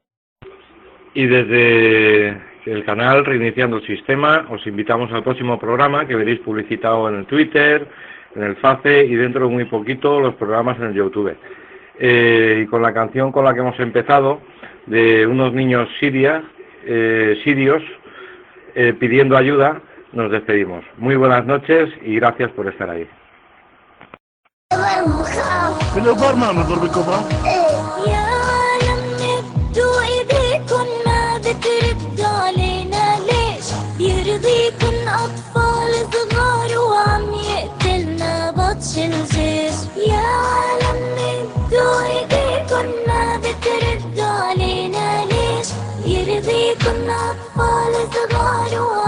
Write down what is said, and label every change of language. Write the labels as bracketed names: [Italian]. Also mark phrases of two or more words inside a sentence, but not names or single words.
[Spanish] Y desde el canal Reiniciando el Sistema os invitamos al próximo programa que veréis publicitado en el Twitter, en el Face y dentro de muy poquito los programas en el YouTube. Y con la canción con la que hemos empezado, de unos niños sirios pidiendo ayuda, nos despedimos. Muy buenas noches y gracias por estar ahí. [Arabic] يرضيكن أطفال صغار وعم يقتلنا بطش الجيش يا عالم ندوا إيديكن ما بتردوا علينا ليش يرضيكن أطفال صغار